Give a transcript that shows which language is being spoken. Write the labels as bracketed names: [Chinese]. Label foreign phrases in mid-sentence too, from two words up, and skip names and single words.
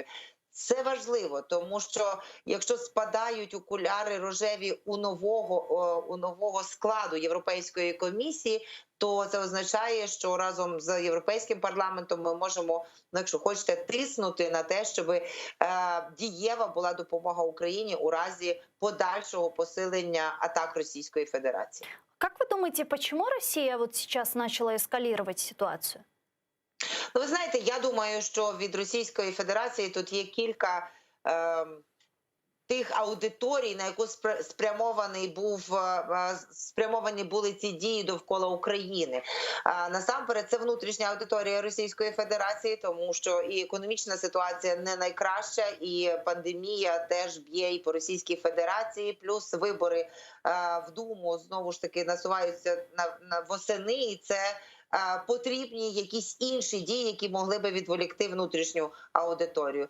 [Ukrainian] Це важливо, тому що якщо спадають окуляри рожеві у нового складу Європейської комісії, то це означає, що разом з Європейським парламентом ми можемо, якщо хочете, тиснути на те, щоб дієва була допомога Україні у разі подальшого посилення атак Російської Федерації. [Russian] Как вы думаете, почему Россия вот сейчас начала эскалировать ситуацию? [Ukrainian] Ви знаєте, я думаю, що від Російської Федерації тут є кілька тих аудиторій, на яку спрямовані були ці дії довкола України. Насамперед, це внутрішня аудиторія Російської Федерації, тому що і економічна ситуація не найкраща, і пандемія теж б'є і по Російській Федерації, плюс вибори в Думу знову ж таки насуваються восени, і це потрібні якісь інші дії, які могли би відволікти внутрішню аудиторію.